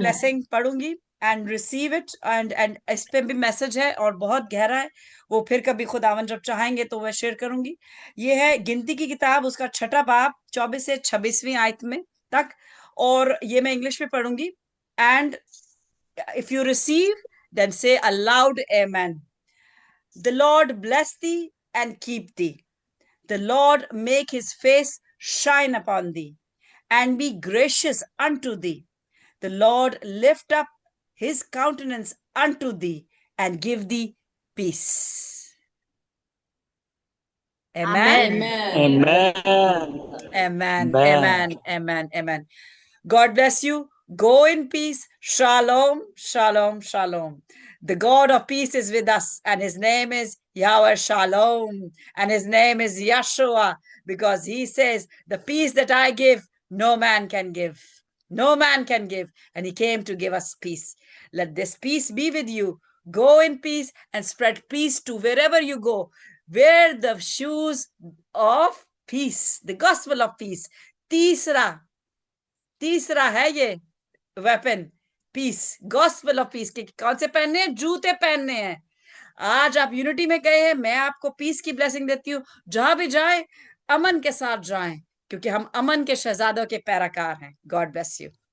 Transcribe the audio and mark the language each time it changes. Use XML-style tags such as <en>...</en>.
<hi>Blessing पढ़ूंगी and receive it and इस पे भी मैसेज है और बहुत गहरा है, वो फिर कभी खुदावन जब चाहेंगे तो वह शेयर करूंगी। ये है गिनती की किताब, उसका 6 बाब 24 से 26वीं आयत में तक, और ये मैं इंग्लिश में पढ़ूंगी।</hi> <en>And if you receive then say a loud amen. The Lord bless thee and keep thee. The Lord make his face shine upon thee and be gracious unto thee. The Lord lift up his countenance unto thee and give thee peace. Amen. Amen. Amen. Amen. Amen. Amen. God bless you. Go in peace. Shalom. Shalom. Shalom. The God of peace is with us, and his name is Yahweh Shalom, and his name is Yeshua, because he says, the peace that I give, no man can give. No man can give. And he came to give us peace. Let this peace be with you. Go in peace and spread peace to wherever you go. Wear the shoes of peace, the gospel of peace.</en> <hi>तीसरा है ये weapon, piece,</hi> <en>gospel of peace</en> <hi>के कौन से पहनने हैं? जूते पहनने हैं। आज आप यूनिटी में गए हैं, मैं आपको पीस की ब्लेसिंग देती हूँ। जहां भी जाए अमन के साथ जाएं, क्योंकि हम अमन के शहजादों के पैराकार हैं।</hi> <en>God bless you.</en>